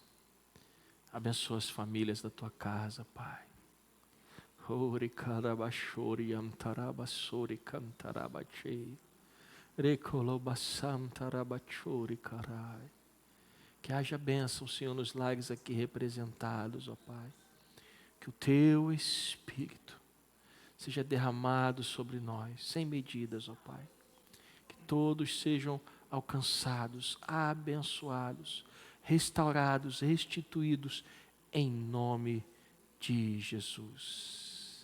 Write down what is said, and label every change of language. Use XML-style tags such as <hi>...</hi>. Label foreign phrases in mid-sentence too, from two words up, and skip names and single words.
<pt>Abençoa as famílias da Tua casa, Pai. Ori karabashori antarabasori cantarabachei. Rekolobasam tarabachori carai. Que haja bênção, Senhor, nos lares aqui representados, ó Pai. Que o Teu Espírito seja derramado sobre nós, sem medidas, ó Pai. Que todos sejam alcançados, abençoados, restaurados, restituídos, em nome de Jesus.</pt>